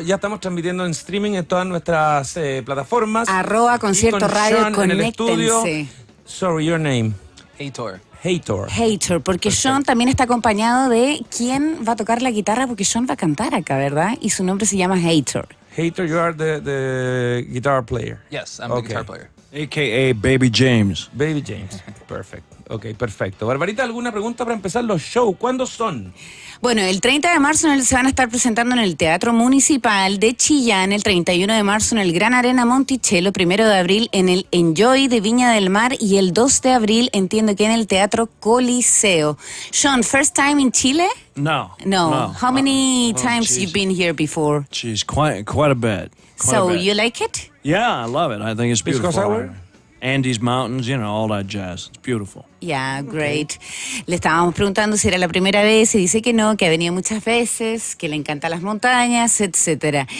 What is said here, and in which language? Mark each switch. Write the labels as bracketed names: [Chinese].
[Spanish] Ya estamos transmitiendo en streaming en todas nuestras plataformas. @Concierto Radio, conéctense. [English] Sorry, your name. [Spanish] Hater, porque perfecto. Shawn también está acompañado de quién va a tocar la guitarra, porque Shawn va a cantar acá, ¿verdad? Y su nombre se llama Hater. [English] Hater, you are the guitar player. Yes, I'm the guitar player. A.K.A. Baby James. [Spanish] Baby James, perfecto. Ok, perfecto. Barbarita, ¿alguna pregunta para empezar los shows? ¿Cuándo son? Bueno, el 30 de marzo se van a estar presentando en el Teatro Municipal de Chillán, el 31 de marzo en el Gran Arena Monticello, 1 de abril en el Enjoy de Viña del Mar y el 2 de abril entiendo que en el Teatro Coliseo. [English] Shawn, first time in Chile? No. How many times you've been here before? Geez, quite a bit. So you like it? Yeah, I love it. I think it's beautiful. Pisco sour? Andes Mountains, all that jazz. It's beautiful. Yeah, great. [Spanish] Le estábamos preguntando si era la primera vez y dice que no, que ha venido muchas veces, que le encantan las montañas, etcétera.